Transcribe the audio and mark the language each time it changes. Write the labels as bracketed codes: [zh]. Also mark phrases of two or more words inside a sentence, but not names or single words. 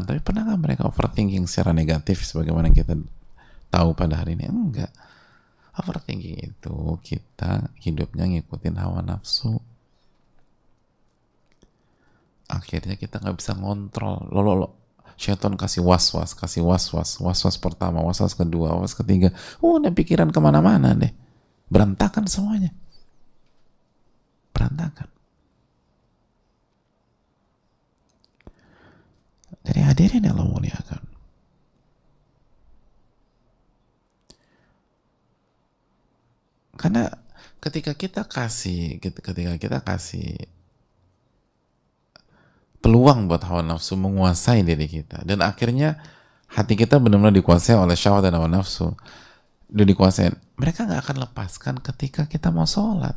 [id] Tapi pernah nggak mereka overthinking secara negatif sebagaimana kita tahu pada hari ini? Enggak. Overthinking itu kita hidupnya ngikutin hawa nafsu. Akhirnya kita nggak bisa ngontrol. Syaitan kasih was-was pertama, was-was kedua, was ketiga. Udah pikiran kemana-mana deh. Berantakan semuanya. Berantakan. Jadi hadirin yang Allah muliakan. Karena ketika kita kasih peluang buat hawa nafsu menguasai diri kita, dan akhirnya hati kita benar-benar dikuasai oleh syahwat dan hawa nafsu, udah dikuasai, mereka nggak akan lepaskan ketika kita mau sholat.